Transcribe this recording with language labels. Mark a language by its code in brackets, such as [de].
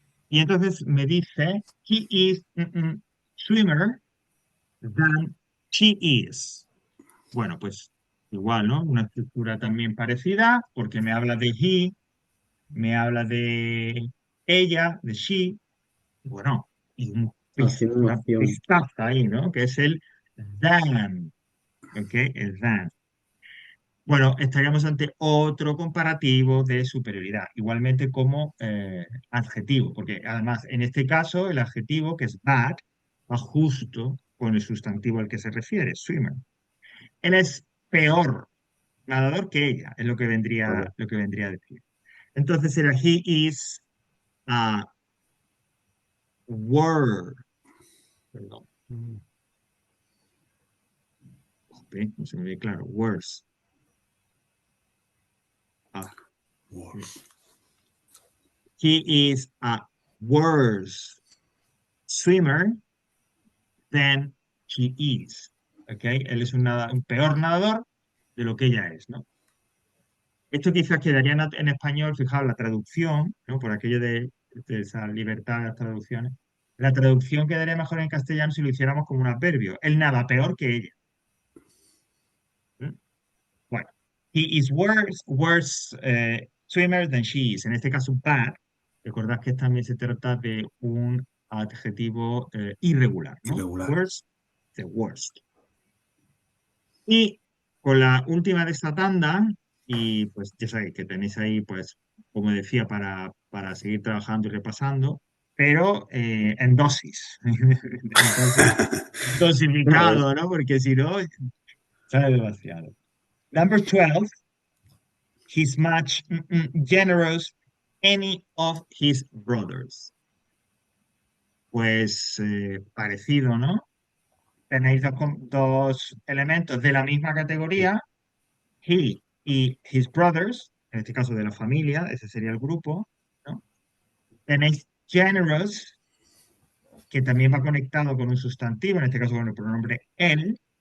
[es] Y entonces me dice, [en] he is swimmer than she is. [es] Bueno, pues igual, ¿no? Una estructura también parecida, porque me habla de he, me habla de ella, de she, bueno, y Haciendo una una opción. pistaza ahí, ¿no? Que es el than, ¿ok? El than. Bueno, estaríamos ante otro comparativo de superioridad, igualmente como adjetivo, porque además en este caso el adjetivo, que es bad, va justo con el sustantivo al que se refiere, swimmer. Él es peor nadador que ella, es Vaya. lo que vendría a decir. Entonces era [en] he is a word, [es] perdón, jope, no se me ve claro, worse. Ah, [en] Worse. he is a worse swimmer than she is. [es] ¿Ok? Él es un peor nadador de lo que ella es, ¿no? Esto quizás quedaría en español, fijaos, la traducción, ¿no? Por aquello de esa libertad de las traducciones. La traducción quedaría mejor en castellano si lo hiciéramos como un adverbio. Él nada peor que ella. ¿Mm? [en] Bueno, he is worse swimmer than she is. [es] En este caso, [en] bad. [es] Recordad que también se trata de un adjetivo irregular, ¿no? Irregular. [en] Worse, the worst. [es] Y con la última de esta tanda, y pues ya sabéis que tenéis ahí, pues, como decía, para seguir trabajando y repasando, pero en dosis. Entonces, Vale. dosificado, ¿no? Porque si no, sale demasiado. [en] Number 12, he's much generous any of his brothers. [es] Pues parecido, ¿no? Tenéis dos elementos de la misma categoría, he y his brothers, en este caso de la familia, ese sería el grupo, ¿no? Tenéis generous, que también va conectado con un sustantivo, en este caso con el pronombre él.